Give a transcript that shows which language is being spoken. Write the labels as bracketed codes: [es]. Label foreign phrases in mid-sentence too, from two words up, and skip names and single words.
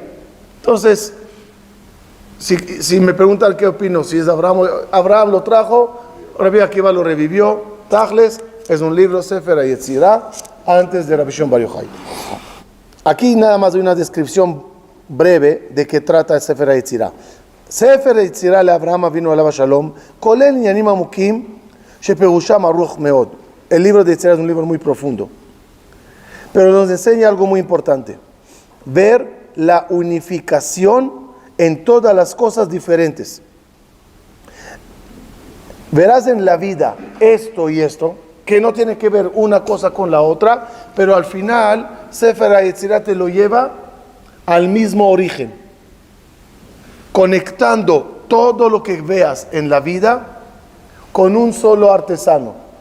[es] Entonces, si me preguntan qué opino, si es Abraham lo trajo, Rabbi Akiva lo revivió. Tachles es un libro, Sefer Yetzirah, antes de Rabbi Shimon Bar Yochai. Aquí nada más hay una descripción breve de qué trata el Sefer Yetzirah. [he] ספר יצירה לאברהם אבינו עליו שלום, כולל ענינים עמוקים שפירושם ארוך מאד. [es] El libro de Yetzirah es un libro muy profundo, pero nos enseña algo muy importante: ver la unificación en todas las cosas diferentes. Verás en la vida esto y esto, que no tiene que ver una cosa con la otra, pero al final Sefer Yetzirah te lo lleva al mismo origen, conectando todo lo que veas en la vida con un solo artesano.